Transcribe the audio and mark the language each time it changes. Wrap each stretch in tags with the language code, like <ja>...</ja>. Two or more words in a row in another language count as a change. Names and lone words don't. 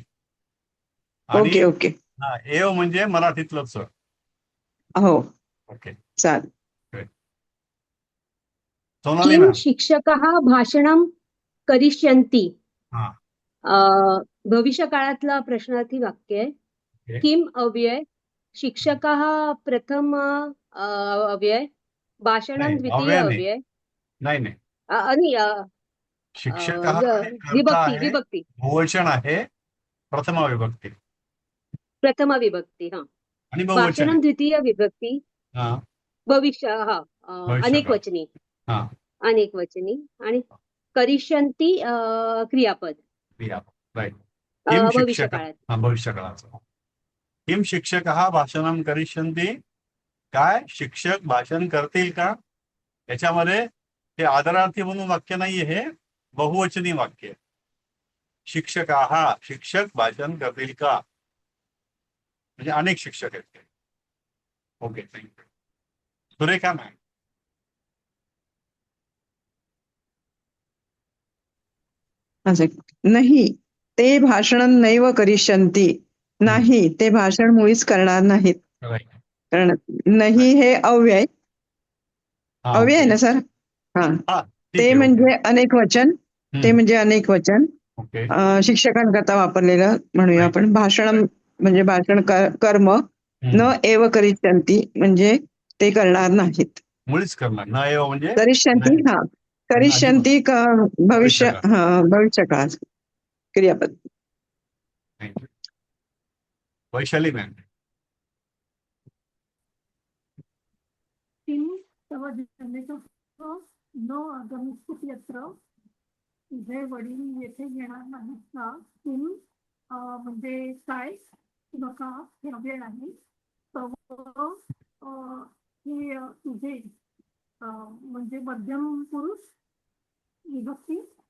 <en>okay okay</en> <mr>एव म्हणजे मराठीतलं च. हो ओके. चालेल. सोनाली किम मॅम.</mr> <sa>शिक्षकः भाषणं करिष्यन्ति.</sa> <mr>हा. भविष्यकाळातला प्रश्नार्थी वाक्य आहे. ओके. किम अव्यय, शिक्षकः प्रथम अव्यय, भाषणं नाही, द्वितीय अव्यय नाही. अव्यय नाही. आणि शिक्षक आहे, कर्ता विभक्ती आहे, विभक्ती बहुवचन आहे, प्रथमा विभक्ती प्रथम विभक्ती. हा. आणि बहुवचन भाषणं आहे. द्वितीय विभक्ती, हा. भविष्य अनेक भविष्यकाळ. वचनी, हा. अनेक वचनी, आणि करिष्यन्ति क्रियापद क्रिया. राईट. किम शिक्षक. भविष्यकाळात. हा, भविष्यकाळाचं.</mr> <sa>किम शिक्षक हा भाषणम करिष्यन्ति.</sa> <mr>काय शिक्षक भाषण करतील का? याच्यामध्ये हे आदरार्थी म्हणून वाक्य नाहीये, हे बहुवचनी वाक्य आहे. शिक्षकाः, शिक्षक भाषण करतील का, म्हणजे अनेक शिक्षक आहेत ते.</mr> <en>okay, thank you.</en> <mr>सुरेखा मॅम. नाही ते भाषण</mr> <sa>नैव करिष्यन्ति.</sa> <mr>नाही ते भाषण मुळीच करणार नाहीत. राईट. कारण नाही हे अव्यय अव्यय आहे ना सर. हा हा, ठीक ते आहे. म्हणजे अनेक वचन. ते म्हणजे अनेक वचन ओके. शिक्षकांकरता वापरलेलं म्हणूया Right. आपण. भाषण म्हणजे भाषण कर्म</mr> <sa>न एव करिष्यन्ति</sa> <mr>म्हणजे ते करणार नाहीत. मुळीच करणार</mr> <sa>न एव</sa> <mr>म्हणजे करिष्यन्ति नाही. हा करिष्यन्ति भविष्य भविष्यकाळ क्रियापद. थँक्यू. वैशाली मॅम.</mr> <sa>किम तव जनकः न आगमिष्यति यत्र.</sa> <mr>तुझे वडील येथे येणार नाहीत का? किम म्हणजे काय किंवा का हे अव्यय आहे. तव हे तुझे म्हणजे मध्यम पुरुष विभक्ती.</mr>